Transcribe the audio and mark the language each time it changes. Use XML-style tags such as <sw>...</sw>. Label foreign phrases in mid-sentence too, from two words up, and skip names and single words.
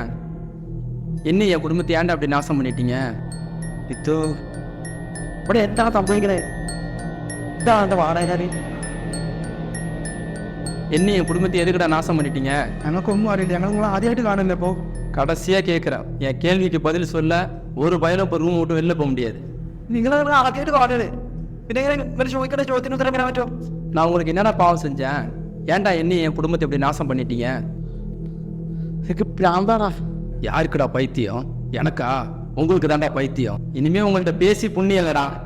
<ta>என்ன என் குடும்பத்தை ஏன்டா அப்படி நாசம் பண்ணிட்டீங்க?</ta> <ml>ഇത് ഇവിടെ എന്താണ് സംഭവിക്കണേ? ഇതാണ് എൻ്റെ വാടകക്കാര്.</ml> <ta>என்ன என் குடும்பத்தை எதுக்குடா நாசம் பண்ணிட்டீங்க?</ta> <ml>ഞങ്ങൾക്കൊന്നും അറിയില്ല. ഞങ്ങൾ നിങ്ങൾ ആദ്യമായിട്ട് കാണില്ല. ഇപ്പോൾ</ml> <ta>கடைசியாக கேட்குறேன், என் கேள்விக்கு பதில் சொல்ல ஒரு பயலும் இப்போ ரூம் விட்டு வெளில போக முடியாது.</ta> <ml>നിങ്ങൾ ആദ്യമായിട്ട് കാണണേ. പിന്നെ എങ്ങനെ ഇവര് ചോദിക്കേണ്ട ചോദ്യത്തിന് ഉത്തരം വരാൻ പറ്റുമോ?</ml> <ta>நான் உங்களுக்கு என்னடா பாவம் செஞ்சேன்? ஏன்டா என்ன என் குடும்பத்தை இப்படி நாசம் பண்ணிட்டீங்க?</ta> <ml>എനിക്ക് പ്രാന്താടാ.</ml> <ta>யாருக்குடா பைத்தியம்? எனக்கா? உங்களுக்கு தான்டா பைத்தியம். இனிமே உங்கள்கிட்ட பேசி புண்ணியம் இல்லடா.</ta>